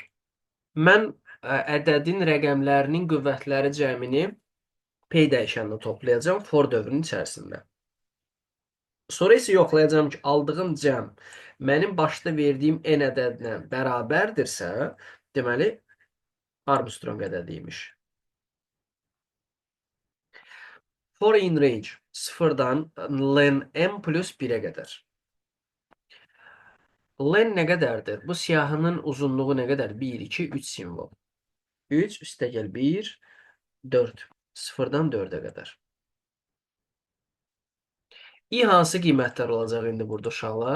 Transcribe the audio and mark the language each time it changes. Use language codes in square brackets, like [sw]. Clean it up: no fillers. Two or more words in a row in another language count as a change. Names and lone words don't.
[az] Mən ədədin rəqəmlərinin qüvvətləri cəmini P dəyişəninə toplayacağım for dövrünün içərisində. Sonra isə yoxlayacağım ki, aldığım cəm mənim başda verdiyim n ədədlə bərabərdirsə, deməli, Armstrong ədədiymiş. [en] For in range [az] 0-dan [en] len m plus [az] 1-ə qədər. Len nə qədərdir? Bu siyahının uzunluğu nə qədər? 1, 2, 3 simvol. 3 üstəgəl 1, 4. 0-dan 4-ə qədər. I hansı qiymətlər olacaq indi burada uşaqlar?